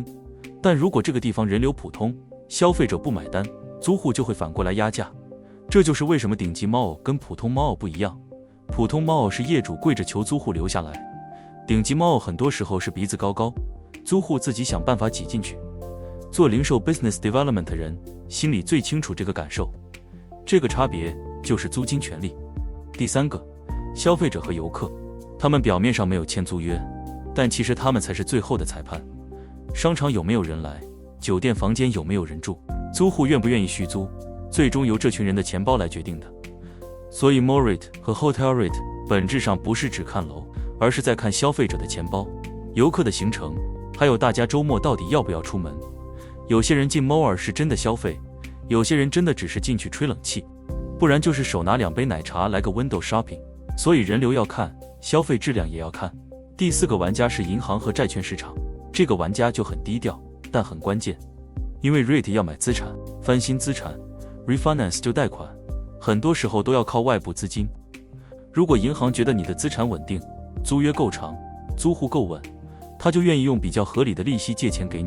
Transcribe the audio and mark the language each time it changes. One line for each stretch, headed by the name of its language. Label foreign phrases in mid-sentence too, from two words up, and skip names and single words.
Chinese: 但如果這個地方人流普通，消費者不買單，租戶就會反過來壓價。這就是為什麼頂級 mall 跟普通 mall 不一樣。普通 mall 是業主跪着求租戶留下來，頂級 mall 很多時候是鼻子高高，租戶自己想辦法擠進去。做零售
English: business development
Chinese: 的人心裡最清楚這個感受。這個差別就是租金權利。第三個，消費者和遊客，他們表面上沒有簽租約，但其實他們才是最後的裁判。商場有沒有人來，酒店房間有沒有人住，租戶願不願意續租，最終由這群人的錢包來決定的。所以
English: mall REIT
Chinese: 和
English: hotel REIT
Chinese: 本質上不是只看樓，而是在看消費者的錢包、遊客的行程，還有大家周末到底要不要出門。有些人進 mall 是真的消費，有些人真的只是進去吹冷氣，不然就是手拿2杯奶茶來個
English: window shopping。
Chinese: 所以人流要看，消費質量也要看。第4個玩家是銀行和債券市場，這個玩家就很低調，但很關鍵。因為 REIT 要買資產、翻新資產、refinance 就貸款，很多時候都要靠外部資金。如果銀行覺得你的資產穩定，租約夠長，租戶夠穩，他就願意用比較合理的利息借錢給你。